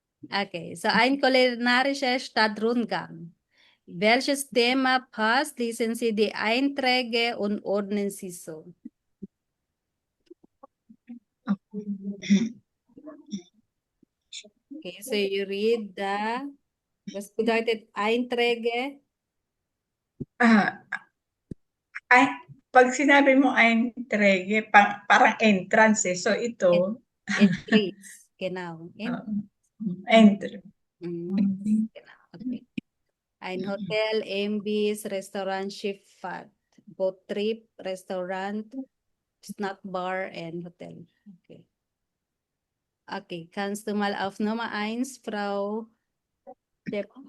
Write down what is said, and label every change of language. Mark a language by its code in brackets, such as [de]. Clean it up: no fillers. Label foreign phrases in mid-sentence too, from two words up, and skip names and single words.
[de] Okay, so ein kulinarischer Stadtrundgang. Welches Thema passt? Lesen Sie die Einträge und ordnen Sie so. [en] Okay, so you read [de] was bedeutet Einträge? [tl] Ah, ay, pag sinabi mo ay entregue, parang entrance eh. So En ito, [en] Entries, [de] genau. [en] entry. [de] Genau, okay. Ein Hotel, Imbiss, Restaurant, Schifffahrt, Boottrip, Restaurant, [en] Snack Bar, and Hotel. [de] Okay. Okay, kannst du mal auf Nummer 1, Frau Depp?